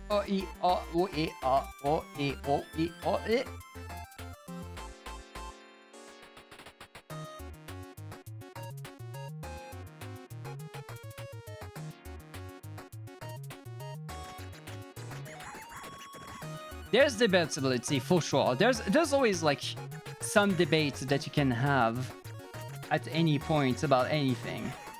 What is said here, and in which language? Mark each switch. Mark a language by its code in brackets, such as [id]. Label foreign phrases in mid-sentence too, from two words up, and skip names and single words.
[en] e o e o e o e o e. There's debatability for sure. There's always like some debate that you can have at any point about anything.